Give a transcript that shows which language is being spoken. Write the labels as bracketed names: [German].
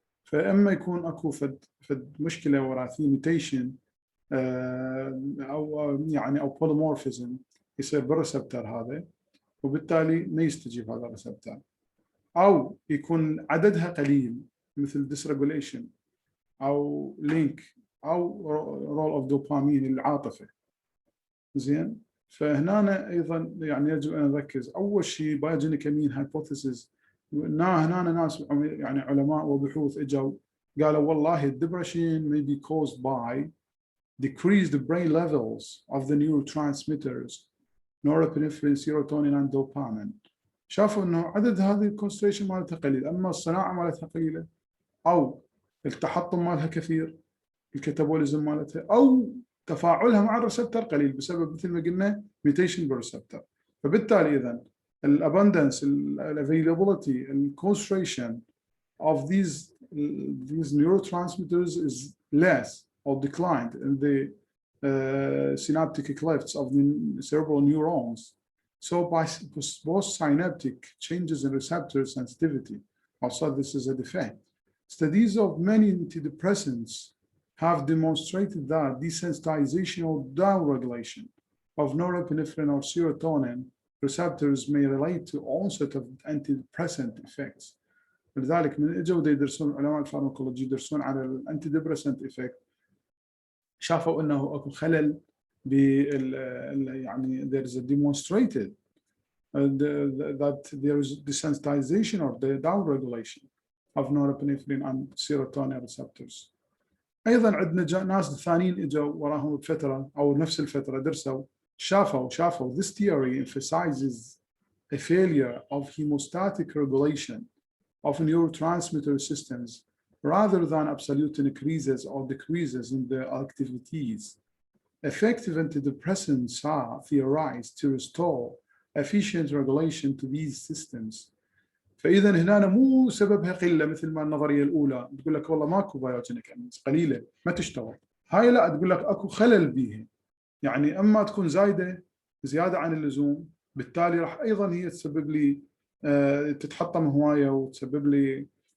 [Arabic] فإما يكون أكو فد مشكلة وراثية ميتيشن أو يعني أو بوليمورفيزم يصير بالريسبتر هذا، وبالتالي ما يستجيب هذا الريسبتر، أو يكون عددها قليل مثل dysregulation أو لينك أو رول أوف دوبامين العاطفة. زين. فهنا أيضا يعني يجب أن نركز أول شيء بايوجينيك أمين هايبوثيسيس. هنا ناس يعني علماء وبحوث اجوا قالوا والله الدبرشن [English] may be caused by decreased brain levels of the neurotransmitters norepinephrine, serotonin and dopamine. [Arabic] شافوا انه عدد هذه الكونستريشن مالتها قليل، اما الصناعه مالتها قليله، او التحطم مالها كثير، الكتابوليزم مالتها، او تفاعلها مع الريسبتر قليل بسبب مثل ما قلنا ميوتيشن بالريسبتر. فبالتالي اذا الابندنس، الافيلابيلتي، الكونستريشن [English] of these neurotransmitters is less or declined in the synaptic clefts of the cerebral neurons. So by both synaptic changes in receptor sensitivity, also this is a defect. Studies of many antidepressants have demonstrated that desensitization or downregulation of norepinephrine or serotonin receptors may relate to onset of antidepressant effects. [Arabic] لذلك من اجوا يدرسون علماء الفارماكولوجي يدرسون على الانتي ديبريسنت افكت، شافوا انه اكو خلل يعني [English] there is a demonstrated that there is desensitization or the downregulation of norepinephrine and serotonin receptors. [Arabic] ايضا عندنا ناس ثانيين اجوا وراهم بفتره او نفس الفتره درسوا، شافوا [English] this theory emphasizes a failure of hemostatic regulation of neurotransmitter systems rather than absolute increases or decreases in their activities. Effective antidepressants are theorized to restore efficient regulation to these systems. [Arabic] فإذا هنا مو سببها قلة مثل ما النظرية الأولى تقول لك والله ماكو بايوجينيك أمينز قليلة ما تشتغل، هاي لا تقول لك أكو خلل بيها، يعني أما تكون زيادة عن اللزوم، بالتالي راح أيضا هي تسبب لي تتحطم هوايه وتسبب لي